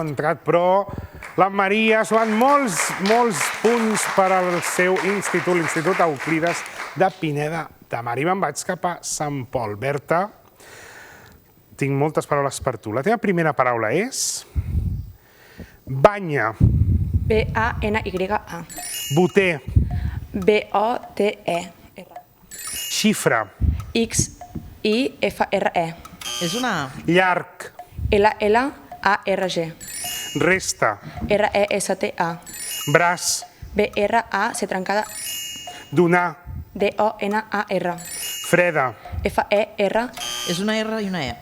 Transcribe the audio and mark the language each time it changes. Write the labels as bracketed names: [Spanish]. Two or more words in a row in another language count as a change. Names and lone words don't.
[Catalan] No ha entrat, però la Maria suant molts punts per al seu institut, l'Institut Euclides de Pineda de Mar. I me'n vaig cap a Sant Pol. Berta, tinc moltes paraules per tu. La teva primera paraula és banya. B-A-N-Y-A. Boter. B-O-T-E. Xifra. X-I-F-R-E. És una... Llarg. L-L-A-R-G. Resta. R-E-S-T-A. Braç. B-R-A-C trencada. Donar. D-O-N-A-R. Freda. F-E-R. És una R i una E.